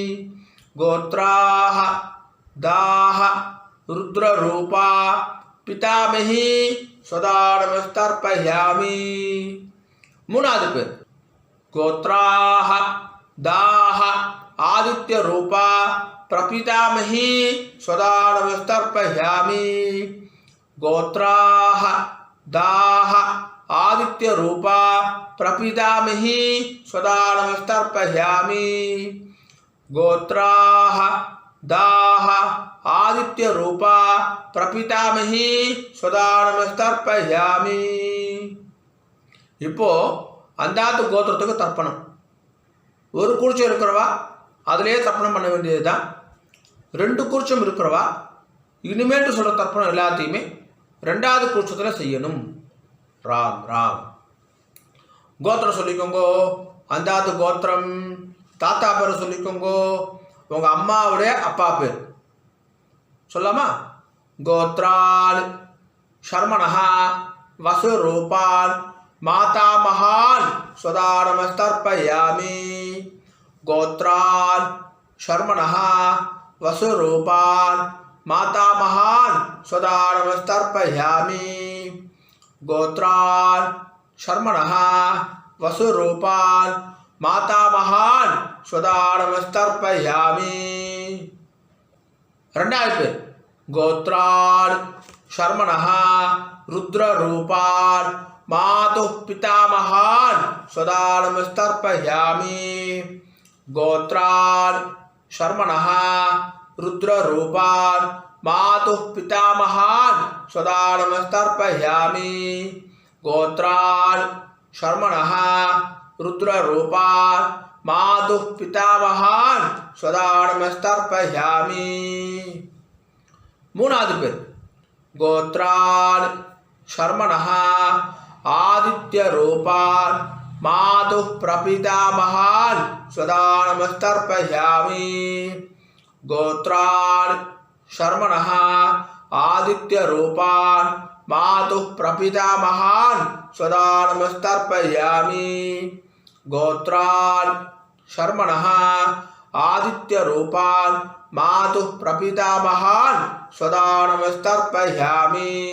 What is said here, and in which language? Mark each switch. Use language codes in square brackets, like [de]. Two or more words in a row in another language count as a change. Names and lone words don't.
[sa] गोत्राः दाः रुद्ररूपा पितामही स्वधानमस्तर्पयामि. [ta] 3வது பேர் [sa] गोत्राः दाः आदित्य रूपा प्रपितामही स्वधानमस्तर्पयामि. गोत्राः दाः आदित्य रूपा प्रपितामही सदा नमस्तर्पयामि गोत्राः दाः आदित्य रूपा प्रपितामही सदा नमस्तर्पयामि [ta] இப்போ அந்தாத்து கோத்திரத்துக்கு தர்ப்பணம். ஒரு கூர்ச்சம் இருக்கிறவா அதிலே தர்ப்பணம் பண்ண வேண்டியது தான். 2 கூர்ச்சம் இருக்கிறவா இனிமேட்டு சொல்கிற தர்ப்பணம் எல்லாத்தையுமே 2வது கூர்ச்சத்தில் செய்யணும். ராம் ராம். கோத்திரம் சொல்லிக்கோங்கோ. அந்தாத்து கோத்திரம். தாத்தா பேரை சொல்லிக்கோங்கோ. உங்கள் அம்மாவுடைய அப்பா பேர் சொல்லாமா? [sa] गोत्रान् शर्मणः वसुरूपान् मातामहान् सदा नमस्तर्पयामि गोत्रान् शर्मणः वसुरूपान् मातामहान् सदा नमस्तर्पयामि गोत्रान् शर्मणः वसुरूपान् मातामहान् सदा नमस्तर्पयामि [ta] 2வது பேர் [sa] गोत्रान् शर्मणः रुद्ररूपान् मातुः पितामहान् सदा नमस्तर्पयामि गोत्रान् शर्मणः रुद्ररूपान् मातुः पितामहान् सदा नमस्तर्पयामि गोत्रान् शर्मणः रुद्ररूपान् मातुः पितामहान् सदा नमस्तर्पयामि [ta] 3வது பேர் [sa] गोत्रान् शर्मणः आदित्य रूपान् मातुः प्रपितामहान् सदा नमस्तर्पयामि गोत्रान् शर्मणः आदित्य रूपान् मातुः प्रपितामहान् सदा नमस्तर्पयामि गोत्रान् शर्मणः आदित्य रूपान् मातुः प्रपितामहान् सदा नमस्तर्पयामि